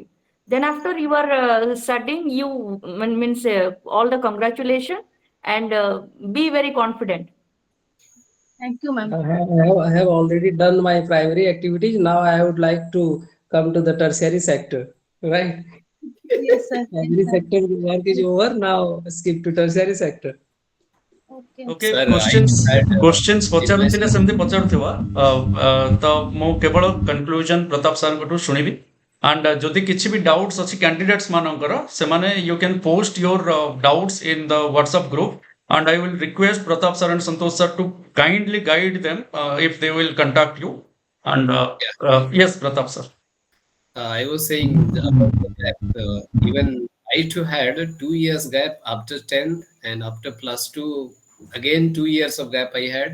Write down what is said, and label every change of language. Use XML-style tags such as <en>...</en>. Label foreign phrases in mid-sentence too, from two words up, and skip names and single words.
<en>Then after you are studying, you means all the congratulations and be very confident. Thank you, ma'am. I have already done my primary activities. Now I would like to come to the tertiary sector, right? Yes, sir. Primary Yes, sir. sector work is over. Now skip to tertiary sector. Okay. Okay, Sir,</en> <or>questions ପଚାରୁଥିଲେ</or> <en>sir.</en> <or>ସେମିତି ପଚାରୁଥିବା ତ ମୁଁ କେବଳ କନକ୍ଲୁଜନ ପ୍ରତାପ ସାରଙ୍କଠୁ ଶୁଣିବି</or> <en>and</en> <or>ଯଦି କିଛି ବି ଡାଉଟ୍ସ ଅଛି କ୍ୟାଣ୍ଡିଡେଟ୍ସ ମାନଙ୍କର ସେମାନେ</or> <en>you can post your doubts in the WhatsApp group and I will request Pratap sir and Santosh sir to kindly guide them if they will contact you and yes Pratap sir. I was saying about the gap. Even I too had a 2 years gap after 10th, and after plus 2, again 2 years of gap I had.</en>